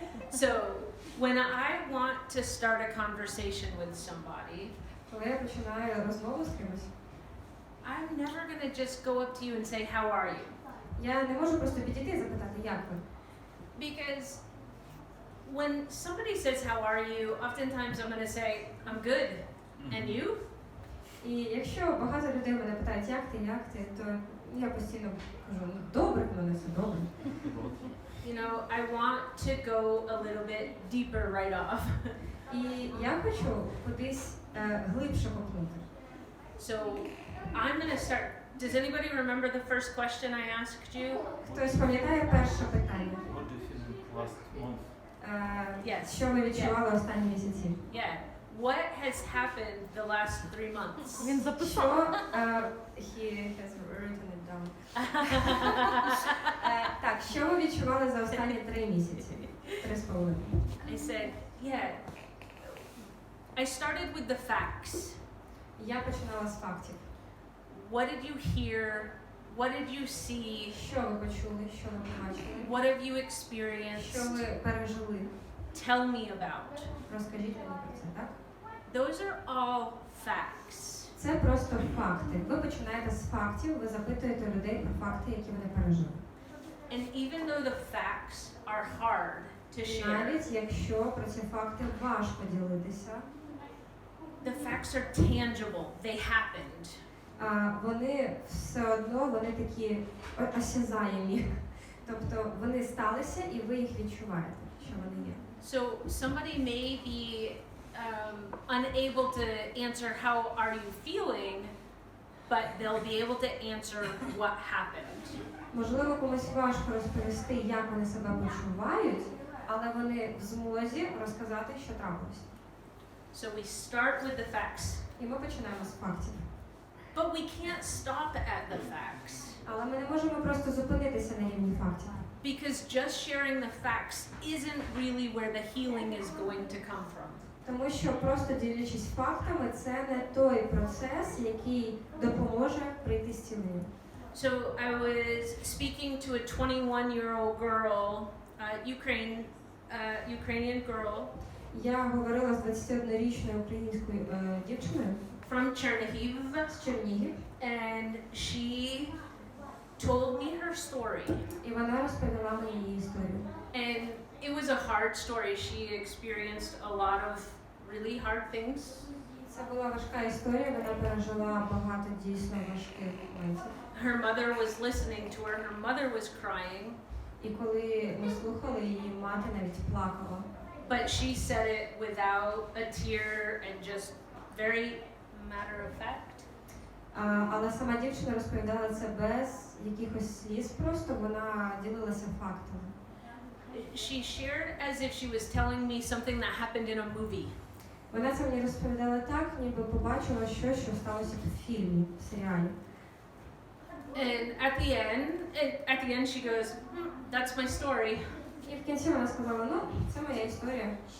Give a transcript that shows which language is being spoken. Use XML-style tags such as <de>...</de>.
<en>So when I want to start a conversation with somebody,</en> <uk>Коли я починаю розмову з кимось,</uk> <en>I'm never gonna just go up to you and say, how are you?</en> <uk>я не можу просто підійти і запитати, як ви?</uk> <en>Because when somebody says, how are you, oftentimes I'm gonna say, I'm good. And you?</en> <uk>І якщо багато людей мене питають, як ти, то я постійно кажу, ну добре, в мене все добре.</uk> <en>You know, I want to go a little bit deeper right off.</en> <uk>І я хочу кудись глибше копнути.</uk> <en>So I'm gonna start. Does anybody remember the first question I asked you?</en> <uk>Хтось пам'ятає перше питання?</uk> <en>What do you feel last month? Yes.</en> <uk>Що ви відчували останні місяці?</uk> <en>Yeah. What has happened the last 3 months?</en> <uk>Він записав.</uk> <en>He has written it down.</en> <uk>Так, що ви відчували за останні 3 місяці?</uk> <en>3,5. I said, yeah. I started with the facts.</en> <uk>Я починала з фактів.</uk> <en>What did you hear? What did you see?</en> <uk>Що ви почули, що ви побачили?</uk> <en>What have you</en> <uk>Що</uk> <en>experienced?</en> <uk>ви пережили?</uk> <en>Tell me about.</en> <uk>Розкажіть мені про це, так?</uk> <en>Those are all facts.</en> <uk>Це просто факти. Ви починаєте з фактів, ви запитуєте людей про факти, які вони пережили.</uk> <en>And even though the facts are hard to share,</en> <uk>Навіть якщо про ці факти важко ділитися,</uk> <en>the facts are tangible. They happened.</en> <uk>вони все одно вони такі осязаємі. Тобто вони сталися і ви їх відчуваєте, що вони є.</uk> <en>So somebody may be unable to answer how are you feeling, but they'll be able to answer what happened.</en> <uk>Можливо, комусь важко розповісти, як вони себе почувають, але вони в змозі розказати, що трапилось.</uk> <en>So we start with the facts.</en> <uk>І ми починаємо з фактів.</uk> <en>But we can't stop at the facts.</en> <uk>Але ми не можемо просто зупинитися на рівні фактів.</uk> <en>Because just sharing the facts isn't really where the healing is going to come from.</en> <uk>Тому що просто ділячись фактами, це не той процес, який допоможе прийти зціленню.</uk> <en>So I was speaking to a 21-year-old girl, Ukrainian girl</en> <uk>Я говорила з 21-річною українською дівчиною</uk> <en>from Chernihiv,</en> <uk>з Чернігів,</uk> <en>and she told me her story.</en> <uk>і вона розповіла мені її історію.</uk> <en>And it was a hard story. She experienced a lot of really hard things.</en> <uk>Це була важка історія, вона пережила багато дійсно важких моментів.</uk> <en>Her mother was listening to her. Her mother was crying,</en> <uk>І коли ми слухали, її мати навіть плакала.</uk> <en>but she said it without a tear and just very matter of fact.</en> <uk>Але сама дівчина розповідала це без якихось сліз, просто вона ділилася фактами.</uk> <en>She shared as if she was telling me something that happened in a movie.</en> <uk>Вона це мені розповідала так, ніби побачила щось, що сталося в фільмі, в серіалі.</uk> <en>And at the end she goes, "That's my story."</en> <uk>І в кінці вона сказала, ну, це моя історія.</uk>